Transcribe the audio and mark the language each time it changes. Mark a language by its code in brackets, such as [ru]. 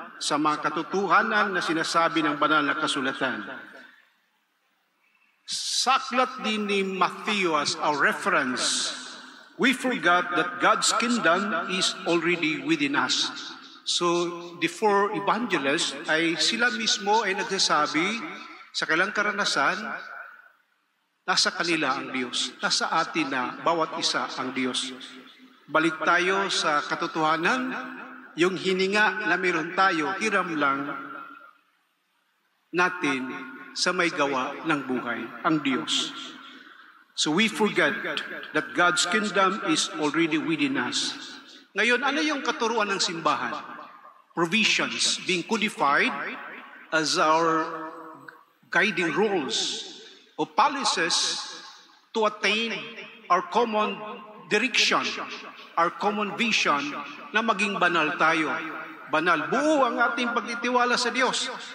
[tl] Sa mga katotohanan na sinasabi ng banal na kasulatan. Sa aklat din ni [en] Matthew as our reference, we forgot that God's kingdom is already within us. So the four evangelists [tl] ay sila mismo ay nagsasabi sa kanilang karanasan, nasa kanila ang Diyos. Nasa atin na bawat isa ang Diyos. Balik tayo sa katotohanan, yung hininga na meron tayo, hiram lang natin sa may gawa ng buhay, ang Diyos. [en] So we forget that God's kingdom is already within us. [tl] Ngayon, ano yung katuruan ng simbahan? [en] Provisions being codified as our guiding rules o policies to attain our common direction, our common vision [tl] na maging banal tayo. Banal. Buo ang ating pagtitiwala sa Diyos.